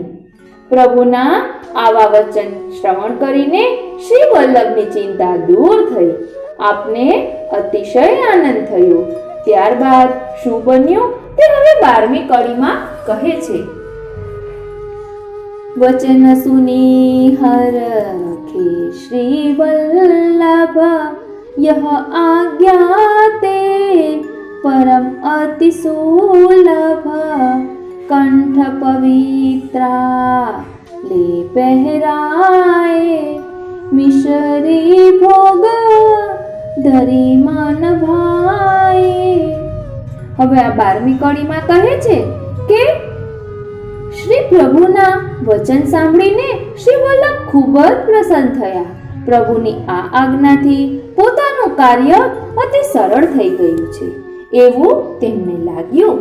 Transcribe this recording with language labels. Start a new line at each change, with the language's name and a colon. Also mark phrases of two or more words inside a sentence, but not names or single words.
Gujarati: પ્રભુના આવા વચન શ્રવણ કરીને શ્રી વલ્લભની ચિંતા દૂર થઈ. આપને અતિશય આનંદ થયો. ત્યારબાદ શું બન્યું તે હવે 12મી કડીમાં કહે છે.
Braj: वचन सुनी हर रखे श्री वल्लभ यह आज्ञाते परम अति सुलभ कंठ पवित्रा ले पहराए मिश्री भोग धरी मन भाई.
Gujarati: હવે આ 12મી કડીમાં કહે છે કે શ્રી પ્રભુના વચન સાંભળીને શ્રી વલ્લભ ખૂબ જ પ્રસન્ન થયા. પ્રભુની આ આજ્ઞાથી પોતાનું કાર્ય અતિ સરળ થઈ ગયું છે એવું તેમને લાગ્યું.